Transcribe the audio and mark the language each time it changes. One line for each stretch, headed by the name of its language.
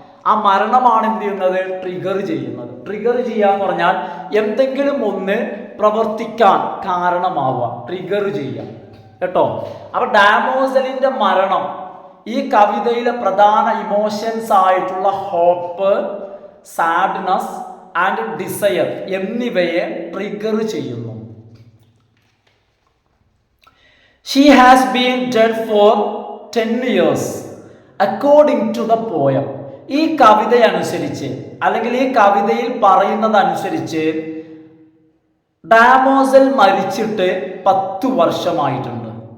Malayalam: ആ മരണമാണ് എന്ത് ചെയ്യുന്നത്? ട്രിഗർ ചെയ്യുന്നത്. ട്രിഗർ ചെയ്യാന്ന് പറഞ്ഞാൽ എന്തെങ്കിലും ഒന്ന് പ്രവർത്തിക്കാൻ കാരണമാവുക, ട്രിഗർ ചെയ്യുക കേട്ടോ. അപ്പൊ ഡാമോസലിന്റെ മരണം ഈ കവിതയിലെ പ്രധാന ഇമോഷൻസ് ആയിട്ടുള്ള ഹോപ്പ്, സാഡ്നെസ് ആൻഡ് ഡിസയർ എന്നിവയെ ട്രിഗർ ചെയ്യുന്നു.
English: She has been dead for 10 years according to the poem.
Malayalam: ഈ കവിതയനുസരിച്ച് അല്ലെങ്കിൽ ഈ കവിതയിൽ പറയുന്നതനുസരിച്ച് ഡാമോസൽ മരിച്ചിട്ട് 10 വർഷമായിട്ടുണ്ട്.